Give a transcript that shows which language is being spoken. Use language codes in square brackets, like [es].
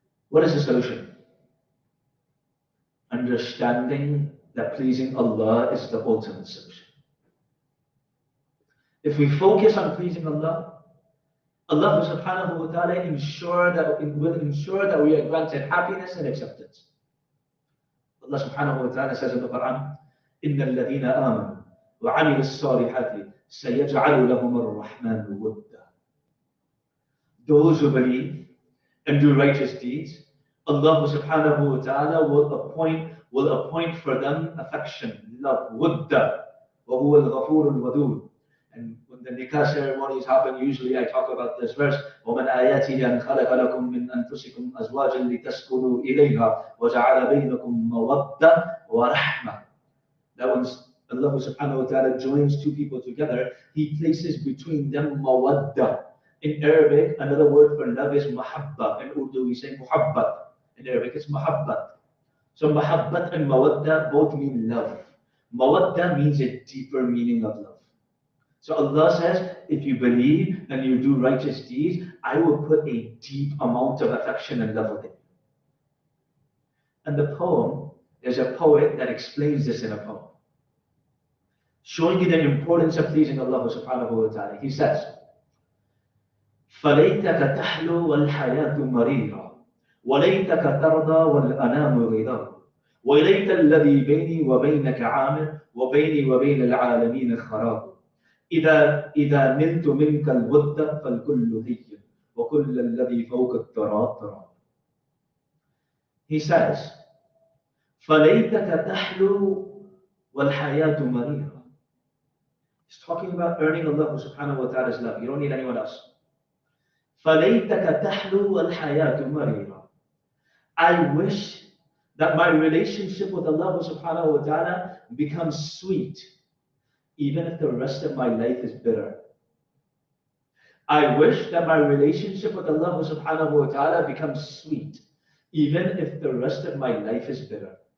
[en] What is the solution? Understanding that pleasing Allah is the ultimate solution. If we focus on pleasing Allah, Allah subhanahu wa ta'ala will ensure that we are granted happiness and acceptance. Allah subhanahu wa ta'ala says in the Quran, [ar] إِنَّ الَّذِينَ آمَنُوا وَعَمِلُوا الصَّالِحَاتِ سَيَجْعَلُ لَهُمُ الرَّحْمَنُ وُدًّا. [en] Those who believe and do righteous deeds, Allah subhanahu wa ta'ala will appoint for them affection, love, wudda, [ar] وَهُوَ الْغَفُورُ الْوَدُودُ. [en] And when the nikah ceremonies happen, usually I talk about this verse, [ar] وَمَنْ آيَاتِهِ أَنْ خَلَقَ لَكُم مِّنْ أَنفُسِكُمْ أَزْوَاجًا لِتَسْكُنُوا إِلَيْهَا وَجَعَلَ بَيْنَكُم مَّوَدَّةً وَرَحْمَةً. [en] That when Allah subhanahu wa ta'ala joins two people together, He places between them mawadda. In Arabic, another word for love is mahabba. In Urdu, we say muhabbat. In Arabic, it's mahabbat. So mahabbat and mawadda both mean love. Mawadda means a deeper meaning of love. So Allah says, if you believe and you do righteous deeds, I will put a deep amount of affection and love within you. And the poem, there's a poet that explains this in a poem, showing you the importance of pleasing Allah subhanahu wa ta'ala. He says, [ar] فَلَيْتَكَ تَحْلُو وَالْحَيَاةُ مَرِيرًا وَلَيْتَكَ تَرْضَى وَالْأَنَامُ غِدَرٌ وليت الذي بيني وبينك عامر وبيني وبين العالمين خراب إذا نلت منك الود فالكل هي وكل الذي فوق التراب تراب. [en] He says, [ar] فليتك تحلو والحياة مريرة. [en] He's talking about earning Allah subhanahu wa ta'ala's love. You don't need anyone else. [ar] فليتك تحلو والحياة مريرة. [en] I wish that my relationship with Allah subhanahu wa ta'ala becomes sweet, even if the rest of my life is bitter. I wish that my relationship with Allah subhanahu wa ta'ala becomes sweet, even if the rest of my life is bitter.